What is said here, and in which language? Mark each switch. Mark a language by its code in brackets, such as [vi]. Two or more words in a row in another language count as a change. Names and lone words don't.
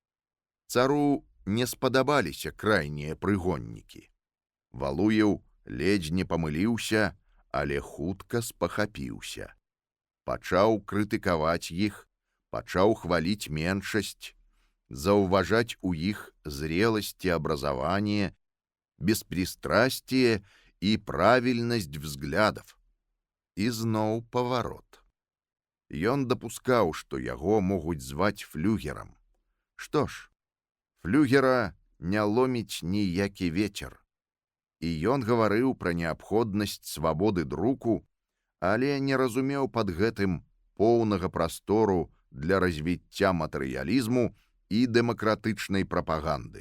[be] Цару не спадабаліся крайнія прыгоннікі. Валуеў ледзь не памыліўся, але хутка спахапіўся. Пачаў крытыкаваць іх, пачаў хваліць меншасць, заўважаць у іх [ru] зрелость и образование, беспристрастие и правильность взглядов. [be] И зноў паварот. Ён дапускаў, што яго могуць зваць флюгерам. Што ж, флюгера не ломіць ніякі вецер. І ён гаварыў пра неабходнасць свабоды друку, але не разумеў пад гэтым поўнага прастору для развіцця матэрыялізму і дэмакратычнай прапаганды.